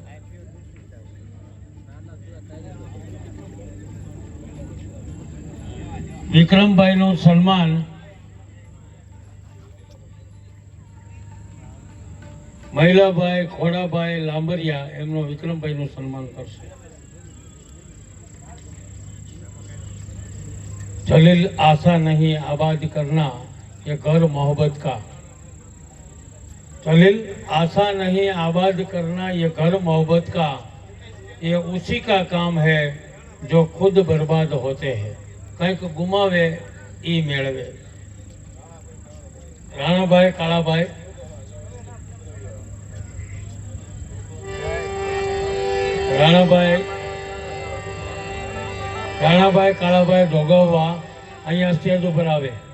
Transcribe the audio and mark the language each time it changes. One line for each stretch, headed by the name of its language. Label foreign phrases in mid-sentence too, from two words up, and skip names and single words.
Gujarati: વિક્રમભાઈ નું સન્માન મહિલાભાઈ ખોડાભાઈ લાંબરિયા એમનું વિક્રમભાઈ નું સન્માન કરશે.
Hindi: जलील आशा नहीं आबाद करना ये घर मोहब्बत का, जलील आशा नहीं आबाद करना ये घर मोहब्बत का, ये उसी का काम है जो खुद बर्बाद होते हैं.
Gujarati: કંઈક ગુમાવે ઈ મેળવે. રાણાભાઈ કાળાભાઈ રાણાભાઈ કાળાભાઈ ઢોગાવા અહીંયા સ્ટેજ પર આવે.